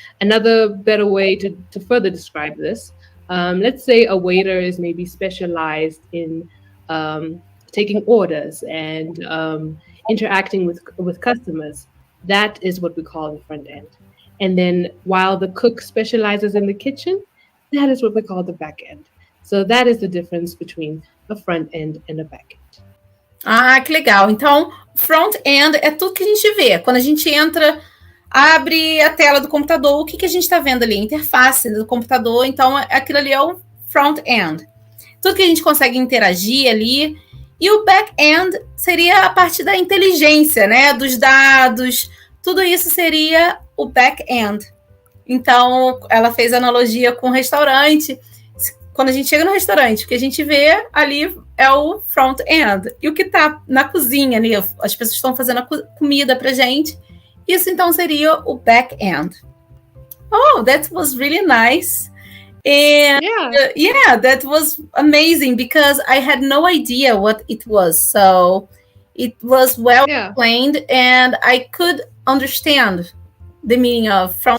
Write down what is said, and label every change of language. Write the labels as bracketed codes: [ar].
[en] Another better way to further describe this, let's say a waiter is maybe specialized in taking orders and interacting with customers. That is what we call the front end. And then while the cook specializes in the kitchen, that is what we call the back end. So that is the difference between a front end and a back end. [pt] Ah, que legal. Então, front end é tudo que a gente vê. Quando a gente entra, abre a tela do computador, o que a gente está vendo ali? A interface do computador. Então, aquilo ali é o front end. Tudo que a gente consegue interagir ali. E o back end seria a parte da inteligência, né? Dos dados. Tudo isso seria o back end. Então, ela fez analogia com o restaurante. Quando a gente chega no restaurante, o que a gente vê ali é o front end. E o que está na cozinha ali, as pessoas estão fazendo a comida pra gente. Isso então seria o back end. [en] Oh, that was really nice. And yeah, that was amazing because I had no idea what it was. So it was well explained and I could understand the meaning of front.